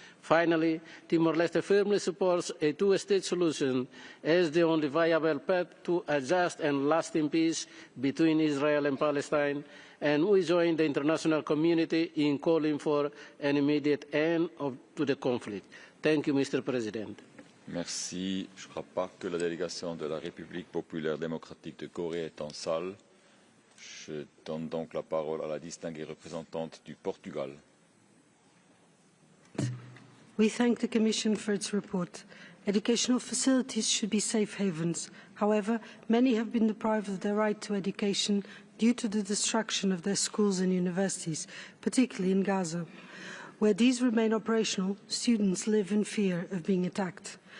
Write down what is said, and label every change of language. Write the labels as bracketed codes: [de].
[en] Finally, Timor-Leste firmly supports a two-state solution as the only viable path to a just and lasting peace between Israel and Palestine, and we join the international community in calling for an immediate end to the conflict. Thank you, Mr. President. [fr] Merci. Je ne crois pas que la délégation de la République populaire démocratique de Corée est en salle. Je donne donc la parole à la distinguée représentante du Portugal. [en] We thank the Commission for its report. Educational facilities should be safe havens. However, many have been deprived of their right to education due to the destruction of their schools and universities, particularly in Gaza. Where these remain operational, students live in fear of being attacked.